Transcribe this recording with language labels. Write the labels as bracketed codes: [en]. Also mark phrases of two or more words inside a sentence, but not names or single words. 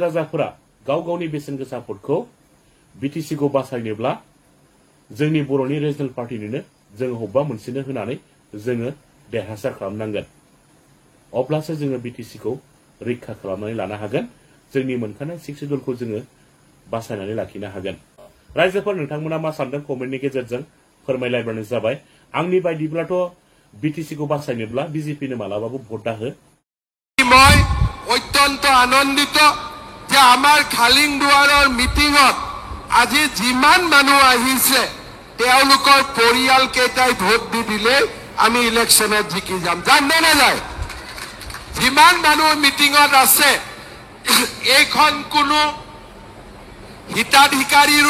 [brx] राजाफोरा गाव गावनि बेसेन गोसा भटखौ बिटिसिखौ बासायनोब्ला जोंनि बर'नि रिजनेल पार्टीनिनो जोङो अबेबा मोनसेनो होनानै जोङो देरहासार खालामनांगोन अब्लासो जोङो बिटिसिखौ रैखा खालामनानै लानो हागोन जोंनि मोनखानाय 6 सिडुलखौ जोङो बासायनानै लाखिनो हागोन रायजोफोर नोंथांमोना मा सानदों कमेन्टनि गेजेरजों फोरमायलायबानो जाबाय आंनि बायदिब्लाथ' बिटिसिखौ बासायनोब्ला बिजेपिनो मालाबाबो भट दाहो [as] মই অত্যন্ত আনন্দিত যে আমাৰ খালিংদুৱাৰৰ মিটিঙত আজি যিমান মানুহ আহিছে তেওঁলোকৰ পৰিয়াল কেইটাই ভোট দি দিলে আমি ইলেকশ্যনত জিকি যাম জানে না যায় যিমান মানুহ মিটিঙত আছে এইখন কোনো হিতাধিকাৰীৰো